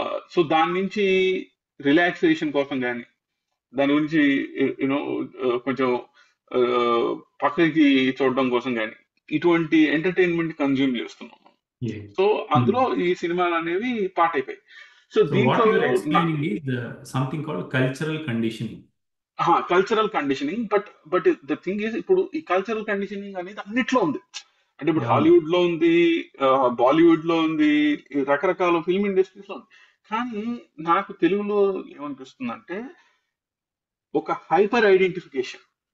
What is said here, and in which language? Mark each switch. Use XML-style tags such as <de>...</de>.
<te>So దాని నుంచి relaxation కోసం కానీ, దాని గురించి యూనో కొంచెం ఆ, పక్కకి చూడడం కోసం కానీ ఇటువంటి ఎంటర్టైన్మెంట్ కన్జ్యూమ్ చేస్తున్నాం మనం. సో అందులో ఈ సినిమాలు అనేవి పార్ట్ అయిపోయాయి. సో</te> <en>So what</en> <te>దీంట్లో</te> <en>you are explaining is something called cultural conditioning. Cultural conditioning. But the thing is,</en> <te>ఇప్పుడు ఈ కల్చరల్ కండిషనింగ్ అనేది అన్నిట్లో ఉంది. అంటే ఇప్పుడు అవును. హాలీవుడ్ లో ఉంది, బాలీవుడ్ లో ఉంది, ఈ రకరకాల ఫిల్మ్ ఇండస్ట్రీస్ లో ఉంది. కానీ నాకు తెలుగులో ఏమనిపిస్తుందంటే ఒక హైపర్ ఐడెంటిఫికేషన్.</te>